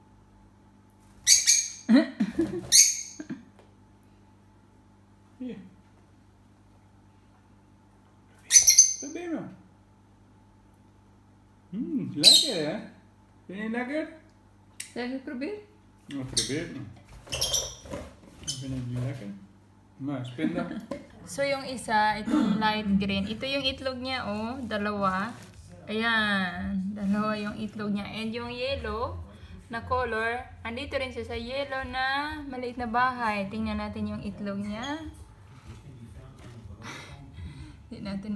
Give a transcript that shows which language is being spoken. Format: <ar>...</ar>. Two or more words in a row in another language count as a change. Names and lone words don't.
<nl>Hier. Probeer maar. Lekker hè? Vind je het lekker? Zeg je probeer? Nou, probeer het maar. Ik vind het niet lekker. Maar, spinda.</nl> <tl>So yung isa, itong light green. Ito yung itlog niya, oh. Dalawa. Ayan. Dalawa yung itlog niya. And yung yellow na color, andito rin siya sa yellow na maliit na bahay. Tingnan natin yung itlog niya. Tingnan natin.</tl>